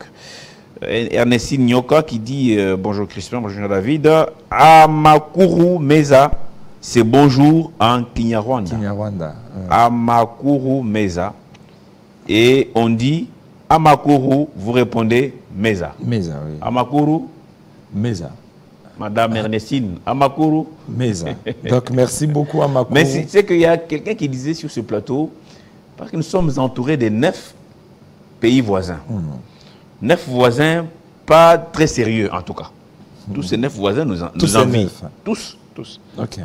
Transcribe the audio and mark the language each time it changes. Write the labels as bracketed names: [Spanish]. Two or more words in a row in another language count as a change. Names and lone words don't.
[French] Ernestine Nyoka qui dit bonjour Crispin, bonjour David. [Kinyarwanda] Amakuru Meza, [French] c'est bonjour en Kinyarwanda. Kinyarwanda. [Kinyarwanda] Amakuru Meza. [French] Et on dit Amakuru, vous répondez Meza. Meza, oui. [Kinyarwanda] Amakuru Meza. [French] Madame Ernestine, Amakuru [Kinyarwanda] Meza. [French] Donc merci beaucoup Amakuru. Mais c'est qu'il y a quelqu'un qui disait sur ce plateau, parce que nous sommes entourés de 9 pays voisins. 9 voisins pas très sérieux en tout cas. Tous ces 9 voisins nous envient. Tous. Okay.